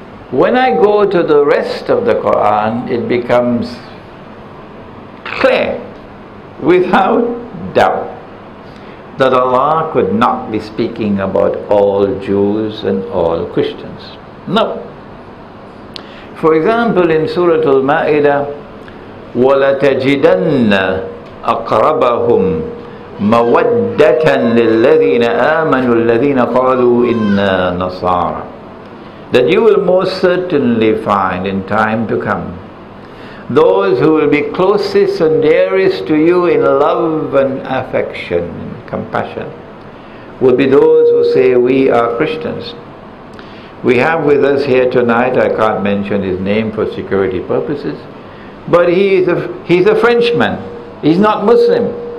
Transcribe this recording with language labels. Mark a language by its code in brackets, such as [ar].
[en] When I go to the rest of the Quran, it becomes clear, without doubt, that Allah could not be speaking about all Jews and all Christians. No. For example, in Surah Al-Ma'idah, [ar] وَلَتَجِدَنَّ أقربهم مودة للذين آمنوا الذين قالوا إنا نصارى. [en] That you will most certainly find in time to come those who will be closest and dearest to you in love and affection and compassion will be those who say, we are Christians. We have with us here tonight, I can't mention his name for security purposes, but he's a Frenchman. He's not Muslim.